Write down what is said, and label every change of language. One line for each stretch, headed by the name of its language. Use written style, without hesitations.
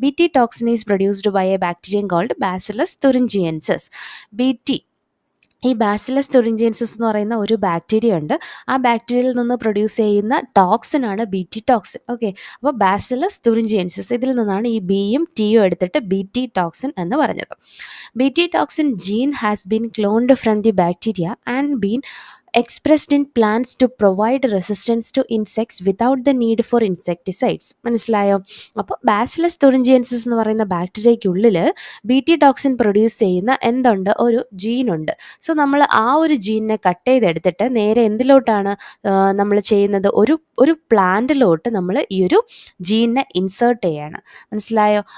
English: BT toxin is produced by a bacterium called Bacillus thuringiensis.
Malayalam: ഈ bacillus thuringiensis എന്ന് പറയുന്ന ഒരു ബാക്ടീരിയ ഉണ്ട്. ആ ബാക്ടീരിയയിൽ നിന്ന് പ്രൊഡ്യൂസ് ചെയ്യുന്ന ടോക്സിനാണ് BT ടോക്സിൻ. ഓക്കെ, അപ്പോൾ ബാസിലസ് തുറിഞ്ചിയൻസിസ്, ഇതിൽ നിന്നാണ് ഈ Bയും Tയും എടുത്തിട്ട് BT ടോക്സിൻ എന്ന് പറഞ്ഞത്.
English: BT toxin gene has been cloned from the bacteria and been expressed in plants to provide resistance to insects without the need for insecticides.
Malayalam: മനസ്സിലായോ? അപ്പോൾ bacillus thuringiensis എന്ന് പറയുന്ന ബാക്ടീരിയയ്ക്കുള്ളിൽ BT ടോക്സിൻ പ്രൊഡ്യൂസ് ചെയ്യുന്ന എന്തുണ്ട്, ഒരു ജീനുണ്ട്. So നമ്മൾ ആ ഒരു ജീനിനെ കട്ട് ചെയ്തെടുത്തിട്ട് നേരെ എന്തിലോട്ടാണ് നമ്മൾ ചെയ്യുന്നത്, ഒരു പ്ലാന്റിലോട്ട് നമ്മൾ ഈ ഒരു ജീനിനെ ഇൻസേർട്ട് ചെയ്യാണ്. മനസ്സിലായോ?